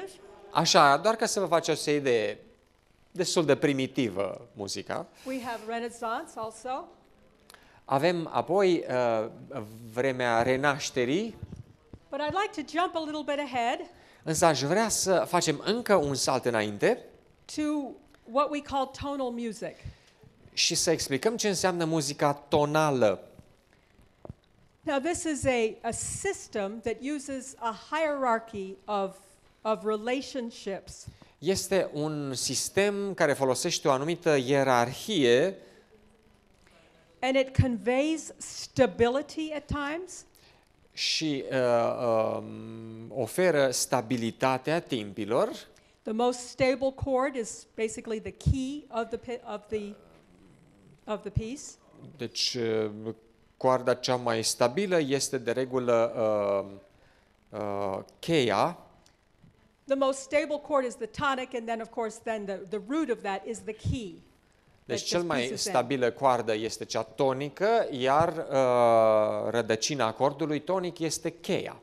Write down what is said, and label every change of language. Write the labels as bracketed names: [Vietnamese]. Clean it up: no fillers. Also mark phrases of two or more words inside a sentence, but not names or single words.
[Romanian] Așa, doar ca să vă faceți o idee, destul de primitivă muzica. [English] We have Renaissance also. [Romanian] Avem apoi vremea renașterii, [English] But I'd like to jump a little bit ahead [Romanian] însă aș vrea să facem încă un salt înainte [English] to what we call tonal music. [Romanian] și să explicăm ce înseamnă muzica tonală. [English] Now, this is a system that uses a hierarchy of relationships. [Romanian] Este un sistem care folosește o anumită ierarhie [English] And it conveys stability at times, [Romanian] și oferă stabilitatea timpilor. [English] the most stable chord is basically the key of the piece. [Romanian] Deci coarda cea mai stabilă este de regulă cheia. [English] The most stable chord is the tonic, and then, of course, the root of that is the key. [Romanian] Deci [English] that [Romanian] cel [English] this [Romanian] mai [English] piece is in. [Romanian] stabilă coardă este cea tonică, iar rădăcina acordului tonic este cheia.